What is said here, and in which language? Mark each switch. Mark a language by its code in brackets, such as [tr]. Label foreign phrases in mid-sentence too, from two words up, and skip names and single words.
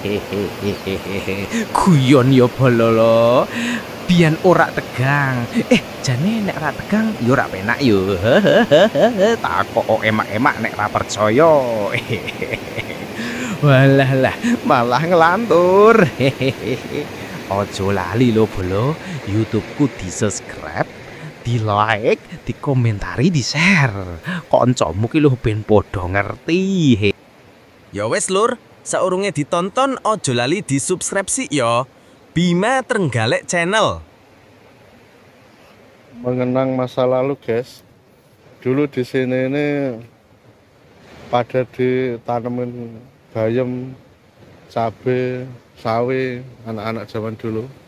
[jv] Guyon yo bololo. Biyen ora tegang. Jane nek ora tegang yo ora penak yo. Takok emak-emak nek ora percaya. Walah malah ngelantur. Ojo lali lo bolo, YouTubeku di-subscribe, di-like, dikomentari, di-share. Kancamu ki lho ben padha ngerti. Ya wes lur, saurunge ditonton ojo lali di-subscribe sih ya. Bima Trenggalek Channel. [id] Mengenang masa lalu guys, dulu di sini ini pada ditanemin bayam, cabe, sawi, anak-anak zaman dulu.